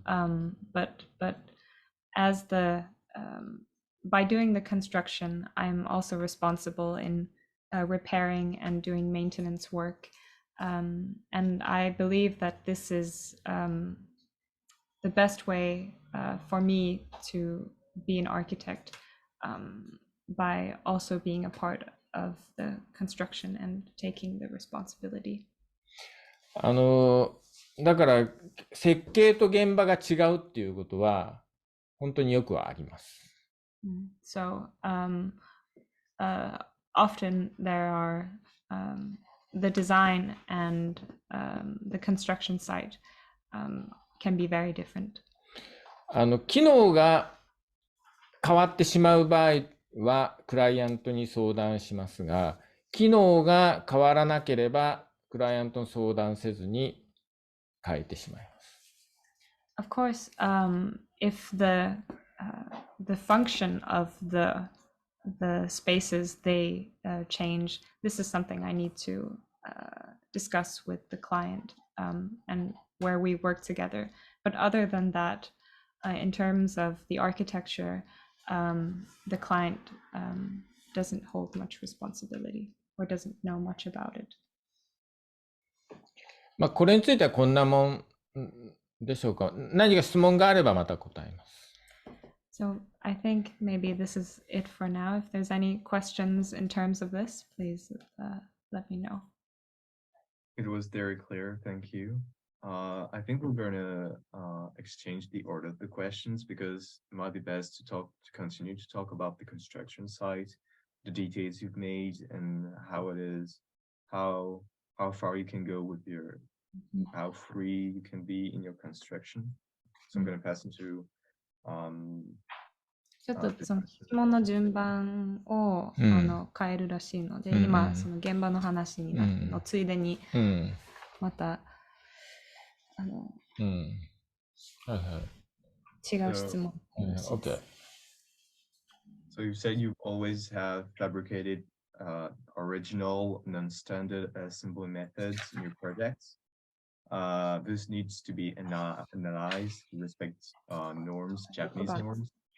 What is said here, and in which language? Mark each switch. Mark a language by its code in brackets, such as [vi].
[en] But as by doing the construction, I'm also responsible in repairing and doing maintenance work, and I believe that this is the best way for me to be an architect, by also being a part of the construction and taking the responsibility. [ja] だから設計と現場が違うっていうことは本当によくあります。 [en] So often there are the design and the construction site can be very different. [ja] 機能が変わってしまう場合はクライアントに相談しますが、機能が変わらなければクライアントに相談せずに変えてしまいます。 [en] Of course, if the function of the spaces they change, this is something I need to discuss with the client and where we work together. But other than that, in terms of the architecture, the client doesn't hold much responsibility or doesn't know much about it. [ja] まあ、これについてはこんなもんでしょうか。何か質問があればまた答えます。 [en] So I think maybe this is it for now. If there's any questions in terms of this, please let me know. It was very clear. Thank you. I think we're going to exchange the order of the questions because it might be best to continue to talk about the construction site, the details you've made, and how it is, how far you can go with your, how free you can be in your construction. So I'm going to pass into [ja] ちょっとその質問の順番を、変えるらしいので、今その現場の話になのついでに、また違う質問。 [en] Okay. So you said you always have fabricated original non-standard assembly methods in your projects. This needs to be analyzed to respect norms, Japanese norms.